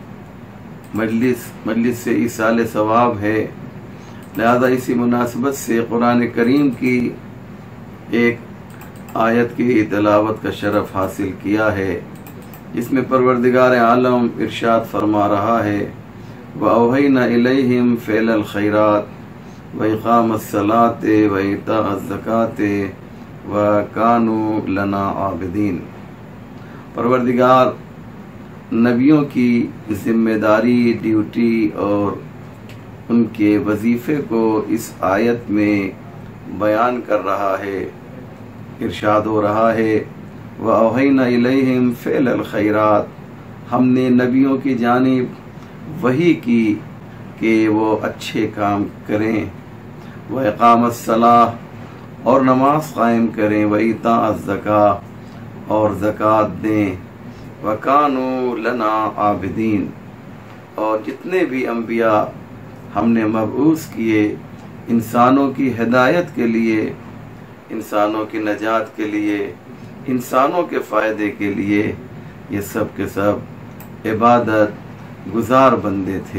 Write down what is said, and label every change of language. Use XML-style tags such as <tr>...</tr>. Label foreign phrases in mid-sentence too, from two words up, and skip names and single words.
<hi>मजलिस से ईसाल सवाब है, लिहाजा इसी मुनासिबत से कुरान करीम की एक आयत की तिलावत का शरफ हासिल किया है, जिसमें परवरदिगार आलम इरशाद फरमा रहा है</hi> <ar>وأوحينا إليهم فعل الخيرات وإقام الصلاة وإيتاء الزكاة وكانوا لنا عابدين.</ar> <hi>परवरदिगार नबियों की जिम्मेदारी, ड्यूटी और उनके वजीफ़े को इस आयत में बयान कर रहा है। इरशाद हो रहा है</hi> <ar>وأوحينا إليهم فعل الخيرات,</ar> <hi>हमने नबियों की जानिब वही की कि वो अच्छे काम करें।</hi> <ar>وإقام الصلاة</ar> <hi>और नमाज कायम करें,</hi> <ar>وإيتاء الزكاة</ar> <hi>और ज़कात दें,</hi> <ar>وكانوا لنا عابدين</ar> <hi>और जितने भी अम्बिया हमने मबऊस किए इंसानों की हिदायत के लिए, इंसानों की नजात के लिए, इंसानों के फ़ायदे के लिए, ये सब के सब इबादत गुजार बंदे थे।</hi>